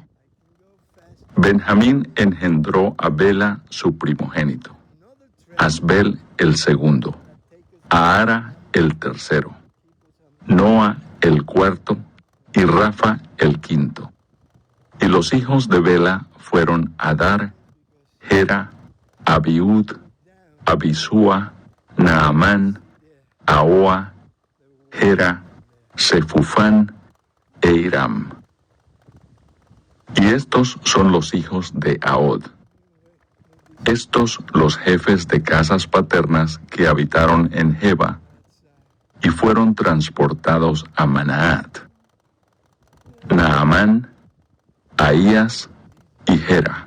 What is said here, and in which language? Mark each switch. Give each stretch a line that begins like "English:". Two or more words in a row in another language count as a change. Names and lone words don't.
Spanish: Benjamín engendró a Bela, su primogénito, Asbel el segundo, a Ara el tercero, Noa el cuarto y Rafa el quinto. Y los hijos de Bela fueron Adar, Gera, Abiud, Abisúa, Naamán, Ahoa, Gera, Sefufán e Iram. Y estos son los hijos de Ahod. Estos los jefes de casas paternas que habitaron en Geba y fueron transportados a Manaat: Naamán, Ahías y Gera.